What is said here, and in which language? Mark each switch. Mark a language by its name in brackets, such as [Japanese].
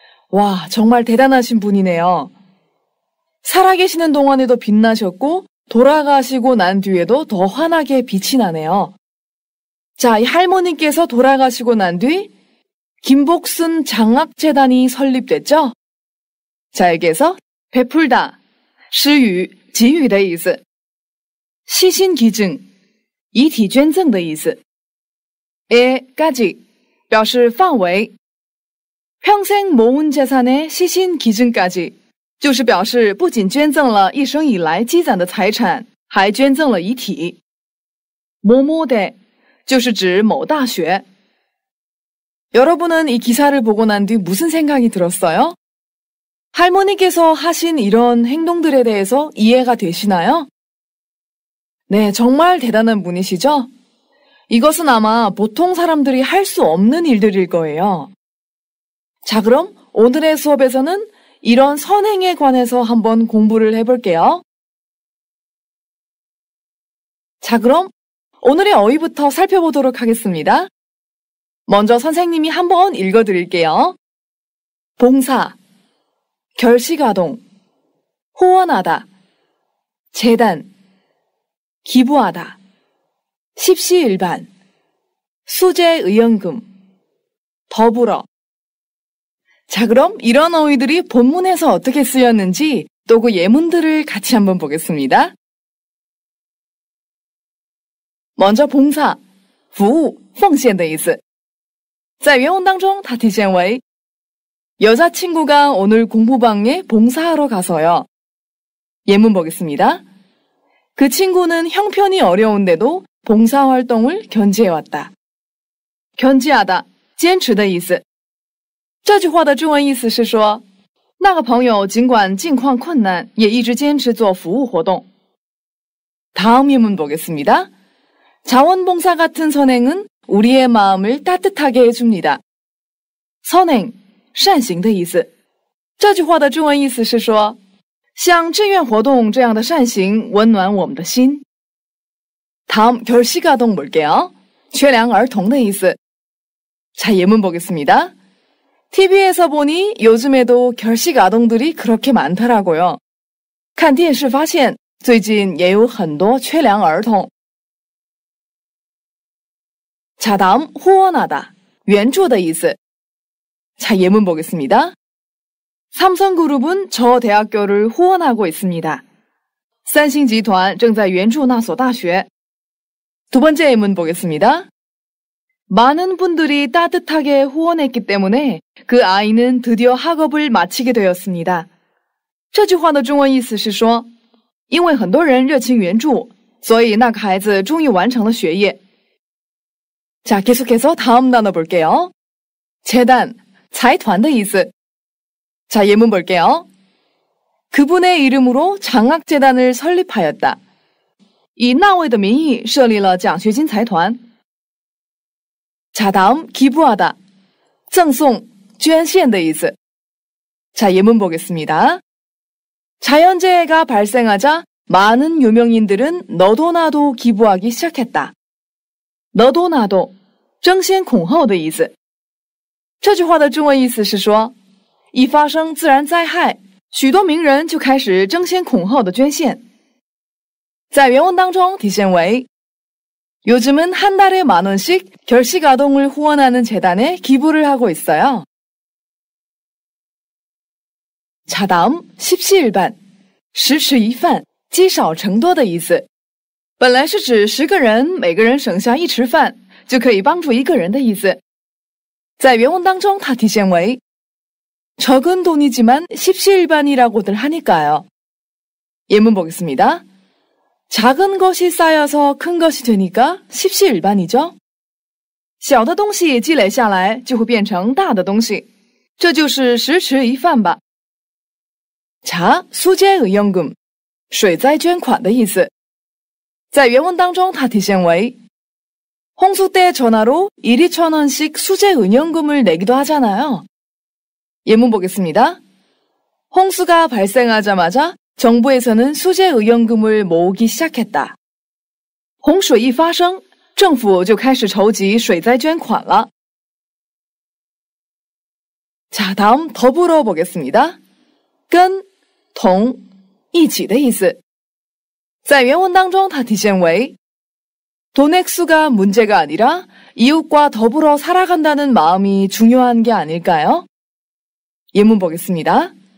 [Korean] 와, 정말 대단하신 분이네요. 살아계시는 동안에도 빛나셨고 돌아가시고 난 뒤에도 더 환하게 빛이 나네요. 자, 이 할머니께서 돌아가시고 난 뒤 김복순 장학재단이 설립됐죠? 자, 여기에서 베풀다, [Chinese] 施予,给予的意思. 시신 기증, 遗体捐赠的意思.에까지, 表示范围. [Korean] 평생 모은 재산의 시신 기증까지, [Chinese] 就是表示不仅捐赠了一生以来积攒的财产，还捐赠了遗体。 뭐뭐대, 就是指某大学. [Korean] 여러분은 이 기사를 보고 난 뒤 무슨 생각이 들었어요? 할머니께서 하신 이런 행동들에 대해서 이해가 되시나요? 네, 정말 대단한 분이시죠? 이것은 아마 보통 사람들이 할 수 없는 일들일 거예요. 자, 그럼 오늘의 수업에서는 이런 선행에 관해서 한번 공부를 해볼게요. 자, 그럼 오늘의 어휘부터 살펴보도록 하겠습니다. 먼저 선생님이 한번 읽어드릴게요. 봉사, 결식아동, 후원하다, 재단, 기부하다, 십시일반, 수재의연금, 더불어. 자, 그럼 이런 어휘들이 본문에서 어떻게 쓰였는지 또 그 예문들을 같이 한번 보겠습니다. 먼저 봉사, [Chinese] 服务,奉献的意思. 在原文当中它体现为 [Korean] 여자친구가 오늘 공부방에 봉사하러 가서요. 예문 보겠습니다. 그 친구는 형편이 어려운데도 봉사활동을 견지해왔다. [Chinese] 견지하다, 坚持的意思。这句话的中文意思是说，那个朋友尽管境况困难，也一直坚持做服务活动。 [Korean] 다음 예문 보겠습니다. 자원봉사 같은 선행은 우리의 마음을 따뜻하게 해줍니다. [Chinese] 선행, 善行的意思。这句话的中文意思是说，像志愿活动这样的善行温暖我们的心。 [Korean] 다음 결식아동 볼게요. [Chinese] 缺粮儿童的意思。 [Korean] 자, 예문 보겠습니다. TV에서 보니 요즘에도 결식 아동들이 그렇게 많더라고요. [Chinese] 看电视发现最近也有很多缺粮儿童。 [Korean] 자, 다음 후원하다, [Chinese] 援助的意思。 [Korean] 자, 예문 보겠습니다. 삼성그룹은 저 대학교를 후원하고 있습니다. [Chinese] 三星集团正在援助那所大学。 [Korean] 두 번째 예문 보겠습니다. 많은 분들이 따뜻하게 후원했기 때문에 그 아이는 드디어 학업을 마치게 되었습니다. [Chinese] 这句话的中文意思是说，因为很多人热情援助，所以那个孩子终于完成了学业。 [Korean] 자, 계속해서 다음 단어 볼게요. 재단, [Chinese] 财团的意思。 [Korean] 자, 예문 볼게요. 그분의 이름으로 장학재단을 설립하였다. [Chinese] 以那位的名义设立了奖学金财团。 [Korean] 자, 다음 [Chinese] 기부하다, 赠送, 捐献的意思。 [Korean] 자, 예문 보겠습니다. 자연재해가 발생하자 많은 유명인들은 너도 나도 기부하기 시작했다. [Chinese] 너도 나도, 争先恐后的意思。这句话的中文意思是说，一发生自然灾害，许多名人就开始争先恐后的捐献。在原文当中体现为 [Korean] 요즘은 한 달에 10,000원씩 결식 아동을 후원하는 재단에 기부를 하고 있어요. 자, 다음 [Chinese] 10시일반, 十吃一饭，积少成多的意思。本来是指10个人每个人省下1吃饭就可以帮助1个人的意思。在原文当中它体现为 [Korean] 적은 돈이지만 십시일반이라고들 하니까요. 예문 보겠습니다. 작은 것이 쌓여서 큰 것이 되니까 십시일반이죠. [Chinese] 小的东西积累下来就会变成大的东西，这就是十吃一饭吧。 자, 수재의연금, 水灾捐款的意思。在原文当中它体现为 [Korean] 홍수 때 전화로 1,2,000원씩 수재의연금을 내기도 하잖아요. 예문 보겠습니다. 홍수가 발생하자마자 정부에서는 수재의연금을 모으기 시작했다. [Chinese] 洪水一发生，政府就开始筹集水灾捐款了。 [Korean] 자, 다음 더불어 보겠습니다. [Chinese] 跟同一起的意思。在原文当中它体现为 [Korean] 돈 액수가 문제가 아니라 이웃과 더불어 살아간다는 마음이 중요한 게 아닐까요? 예문 보겠습니다.